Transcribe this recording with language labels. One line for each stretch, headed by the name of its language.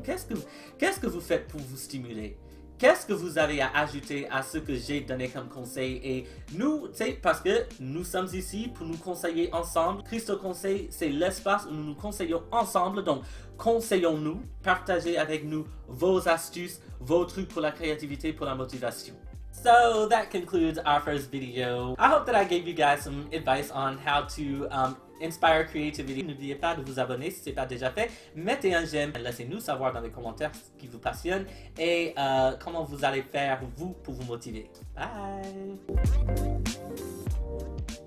French: Qu'est-ce que vous faites pour vous stimuler? Qu'est-ce que vous avez à ajouter à ce que j'ai donné comme conseil? Et nous, tu sais, parce que nous sommes ici pour nous conseiller ensemble. Christo Conseil, c'est l'espace où nous nous conseillons ensemble. Donc, conseillons-nous, partagez avec nous vos astuces, vos trucs pour la créativité, pour la motivation.
English: So that concludes our first video. I hope that I gave you guys some advice on how to inspire creativity.
French: N'oubliez pas de vous abonner si ce n'est pas déjà fait. Mettez un j'aime. Laissez-nous savoir dans les commentaires ce qui vous passionne et comment vous allez faire, vous, pour vous motiver. Bye!